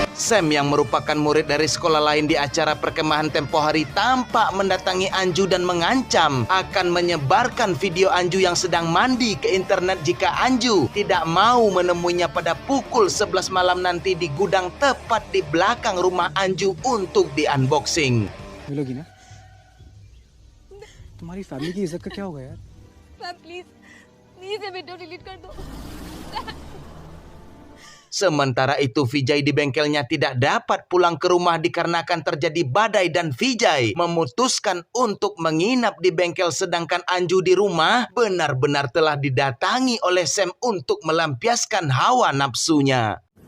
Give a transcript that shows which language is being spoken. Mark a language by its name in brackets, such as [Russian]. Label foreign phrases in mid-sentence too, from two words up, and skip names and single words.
[Indonesian] Sam yang merupakan murid dari sekolah lain di acara perkemahan tempo hari tampak mendatangi Anju dan mengancam akan menyebarkan video Anju yang sedang mandi ke internet jika Anju tidak mau menemuinya pada pukul 11 malam nanti di gudang tepat di belakang rumah Anju untuk di-unboxing. [Hindi] मिलोगी ना तुम्हारी फैमिली की इज्जत का क्या होगा यार [English] please please [Hindi] ये [English] video delete [Hindi] कर दो। [Indonesian] Sementara itu Vijay di bengkelnya tidak dapat pulang ke rumah dikarenakan terjadi badai dan Vijay memutuskan untuk menginap di bengkel sedangkan Anju di rumah benar-benar telah didatangi oleh Sam untuk melampiaskan hawa nafsunya.